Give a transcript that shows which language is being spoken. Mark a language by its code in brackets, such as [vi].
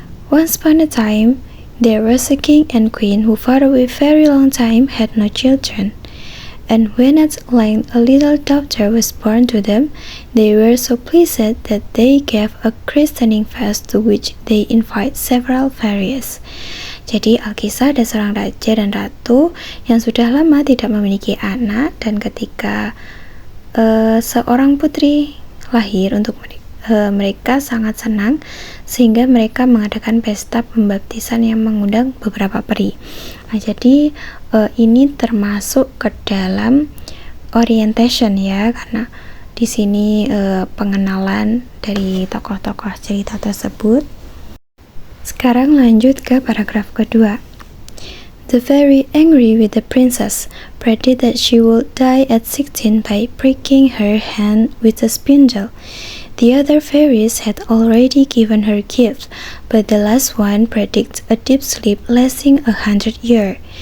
[en] Once upon a time, there was a king and queen who for a very long time had no children. And when at length a little daughter was born to them, they were so pleased that they gave a christening feast to which they invite several fairies. [id] Jadi Alkisah ada seorang raja dan ratu yang sudah lama tidak memiliki anak, dan ketika seorang putri lahir untuk mereka sangat senang sehingga mereka mengadakan pesta pembaptisan yang mengundang beberapa peri. Nah, jadi ini termasuk ke dalam orientation ya, karena di sini pengenalan dari tokoh-tokoh cerita tersebut. Sekarang lanjut ke paragraf kedua. [en] The fairy, angry with the princess, predicted that she would die at 16 by pricking her hand with a spindle. The other fairies had already given her gifts, but the last one predicted a deep sleep lasting 100 years.